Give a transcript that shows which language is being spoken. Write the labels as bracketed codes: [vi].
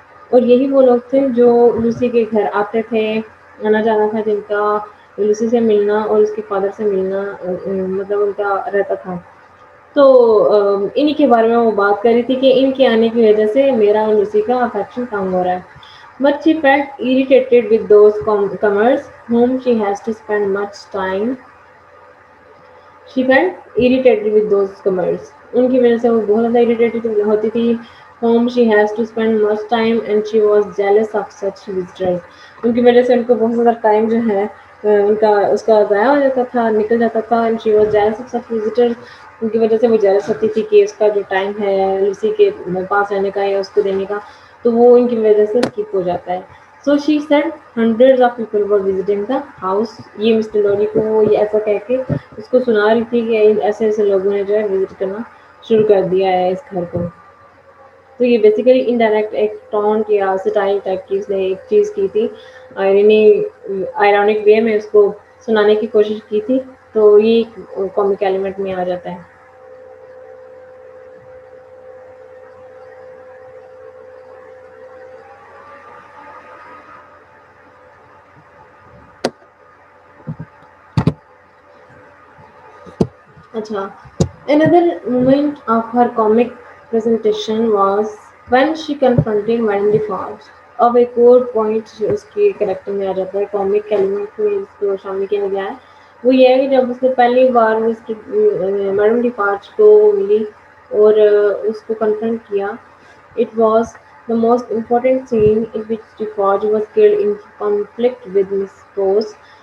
[ur] اور یہی وہ لوگ تھے جو لوسی کے گھر آتے تھے، آنا جانا تھا جن کا لوسی سے ملنا اور اس کے فادر سے ملنا مطلب ان کا رہتا تھا. تو انہی کے بارے میں وہ بات کر رہی تھی کہ ان کے آنے کی وجہ سے میرا اور لوسی کا افیکشن کم ہو رہا ہے. [en] But she felt irritated with those comers whom she has to spend much time. She felt irritated with those comers. [ur] ان کی وجہ سے وہ بہت زیادہ irritated ہوتی تھی. [en] Whom she has to spend much time and she was jealous of such visitors. [ur] ان کی وجہ سے ان کو بہت زیادہ ٹائم جو ہے ان کا اس کا ضائع ہو جاتا تھا، نکل جاتا تھا. [en] And she was jealous of such visitors. [ur] ان کی وجہ سے وہ jealous ہوتی تھی کہ اس کا جو ٹائم ہے اسی کے پاس رہنے کا یا اس کو دینے کا تو وہ ان کی وجہ سے اسکپ ہو جاتا ہے. [en] So she said hundreds of people were visiting the house. [ur] یہ مسٹر لوری کو وہ یہ ایسا کہہ کے اس کو سنا رہی تھی کہ ایسے ایسے لوگوں نے جو ہے وزٹ کرنا شروع کر دیا ہے اس گھر کو. تو یہ بیسیکلی انڈائریکٹ ایک ٹونٹ یا سٹائل ٹائپ کی اس نے ایک چیز کی تھی، آئرونک وے میں اس کو سنانے کی کوشش کی تھی. تو یہ کامک ایلیمنٹ میں آ جاتا ہے. Acha. [en] Another moment of her comic presentation was when she confronted Madame Defarge. [ur] اب ایک اور پوائنٹ اس کے کریکٹر میں آ جاتا ہے، کامک ایلیمنٹ میں اس کو شامل کیا گیا ہے. وہ یہ ہے کہ جب اس نے پہلی بار میڈم ڈیفارج کو ملی اور اس کو کنفرنٹ کیا. [en] It was the most important scene in which Defarge was killed in conflict with Miss Rose.